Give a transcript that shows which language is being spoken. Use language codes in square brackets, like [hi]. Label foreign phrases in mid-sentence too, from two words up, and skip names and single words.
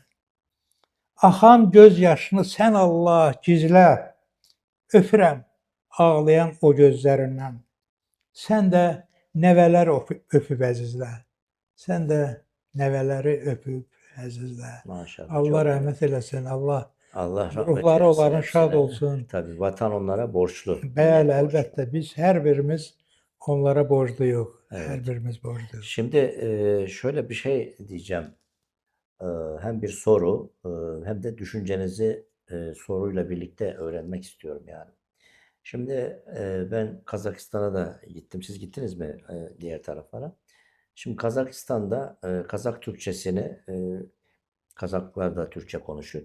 [az] Axan göz yaşını sən Allah gizlə. Öpürəm ağlayan o gözlərindən. Sən də nəvələri öpüb əzizlə. Sən də nəvələri öpüb əzizlə. Maşallah. Allah rəhmət eləsin. [tr] Allah rahmet ruhları eylesin [az] onların şad [tr] hepsine. [az] olsun. [tr] Tabii vatan onlara borçlu. [az] Bəli, [tr] Borçlu. [az] əlbəttə. Biz hər birimiz onlara borcluyuq. [tr] Evet. [az] Hər birimiz borcluyuq. [tr] Şimdi şöyle bir şey diyeceğim. Hem bir soru hem de düşüncenizi soruyla birlikte öğrenmek istiyorum yani. Şimdi ben Kazakistan'a da gittim. Siz gittiniz mi diğer taraflara? Şimdi Kazakistan'da Kazak Türkçesini Kazaklar da Türkçe konuşuyor.